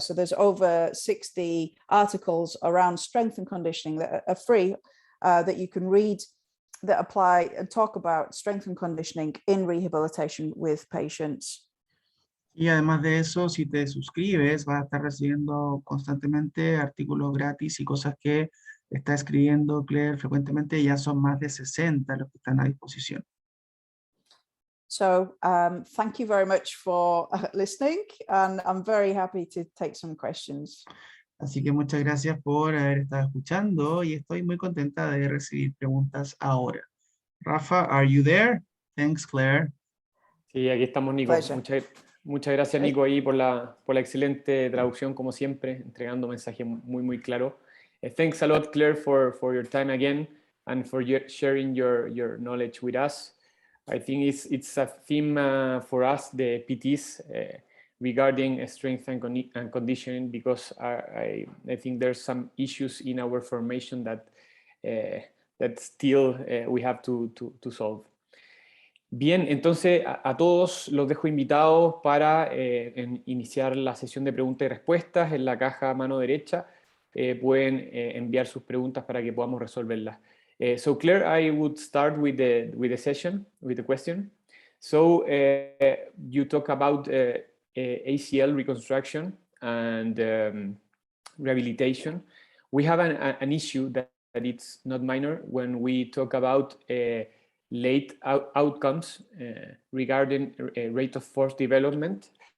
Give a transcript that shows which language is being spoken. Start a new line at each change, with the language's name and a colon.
English: So there's over 60 articles around strength and conditioning that are free, that you can read, that apply and talk about strength and conditioning in rehabilitation with patients.
Spanish: Y además de eso, si te suscribes, vas a estar recibiendo constantemente artículos gratis y cosas que está escribiendo Claire frecuentemente. Ya son más de 60 los que están a disposición.
English: So thank you very much for listening, and I'm very happy to take some questions.
Spanish: Así que muchas gracias por haber estado escuchando y estoy muy contenta de recibir preguntas ahora.
English: Rafa, are you there? Thanks, Claire.
Spanish: Sí, aquí estamos, Nico. Muchas gracias, Nico, ahí por la excelente traducción, como siempre, entregando mensajes muy claro.
English: Thanks a lot, Claire, for your time again and for sharing your knowledge with us. I think it's a theme for us, the PTs, regarding strength and conditioning, because I think there's some issues in our formation that still we have to solve.
Spanish: Bien, entonces a todos los dejo invitados para iniciar la sesión de preguntas y respuestas. En la caja a mano derecha pueden enviar sus preguntas para que podamos resolverlas.
English: So Claire, I would start with the session, with the question. So you talk about ACL reconstruction and rehabilitation. We have an issue that it's not minor when we talk about late outcomes regarding rate of force development.